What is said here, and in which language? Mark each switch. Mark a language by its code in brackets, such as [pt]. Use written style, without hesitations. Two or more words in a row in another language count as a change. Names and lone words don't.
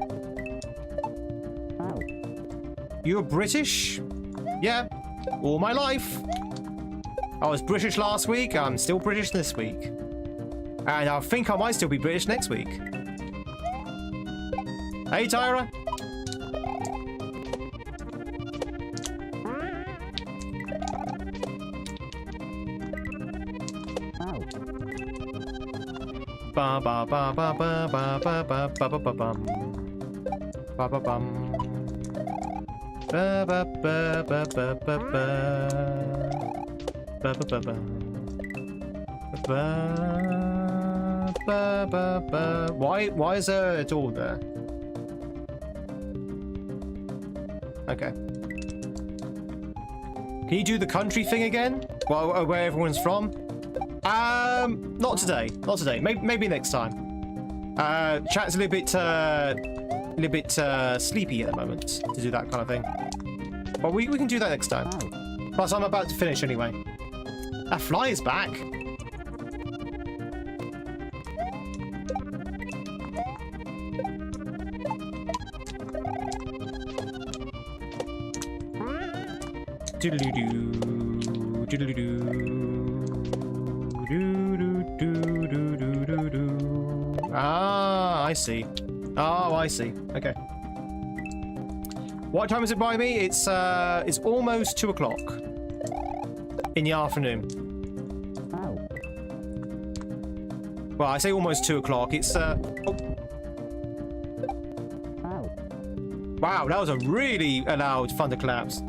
[en] You're British? Yeah, all my life. I was British last week. I'm still British this week. And I think I might still be British next week. Hey, Tyra. Ba ba ba ba ba ba ba ba ba ba ba bum. Ba ba bum. Ba ba ba ba ba ba ba. Ba ba ba ba. Ba ba ba ba. Why is there a door there? Okay. Can you do the country thing again? Well, where everyone's from? Not today. Not today. Maybe next time. Chat's a little bit sleepy at the moment to do that kind of thing. But we can do that next time. Plus, I'm about to finish anyway. That fly is back. Doodle-doo-doo. Doodle-doo-doo. Ah, I see. Oh, I see. Okay. What time is it by me? It's almost 2 o'clock in the afternoon. Well, I say almost 2 o'clock. It's oh. Wow, that was a really loud thunderclaps.